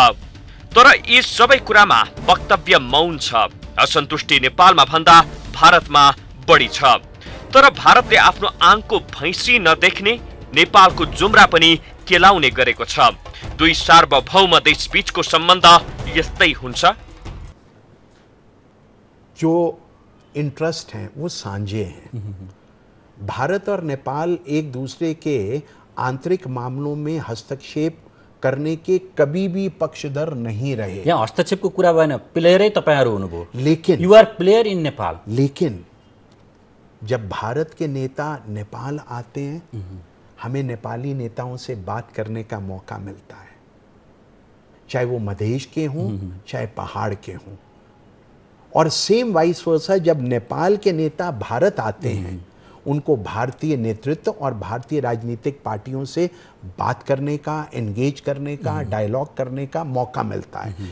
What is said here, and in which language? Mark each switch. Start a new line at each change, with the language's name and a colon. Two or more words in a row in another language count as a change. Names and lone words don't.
Nepali: तर यी सबै कुरामा वक्तव्य मौन छ। असन्तुष्टि नेपालमा भन्दा भारतमा बढी छ। तर भारतले आफ्नो आंकको भैँसी नदेख्ने नेपालको जुम्रा पनि केलाउने गरेको छ। दुई सार्वभौम देशबीचको सम्बन्ध यस्तै हुन्छ।
Hindi: जो इंटरेस्ट हैं वो साझे हैं। भारत और नेपाल एक दूसरे के आंतरिक मामलों में हस्तक्षेप करने के कभी भी पक्षधर नहीं रहे।
Nepali: यहाँ हस्तक्षेपको कुरा भएन, प्लेयरै तपाईहरु हुनुभयो,
Hindi: लेकिन
English: you are player in Nepal.
Hindi: लेकिन जब भारत के नेता नेपाल आते हैं, हमें नेपाली नेताओं से बात करने का मौका मिलता है, चाहे वो मधेश के हों चाहे पहाड़ के हों। और
English: same vice versa
Hindi: जब नेपाल के नेता भारत आते हैं, उनको भारतीय नेतृत्व और भारतीय राजनीतिक पार्टियों से बात करने का, एंगेज करने का, डायलॉग करने का मौका मिलता है।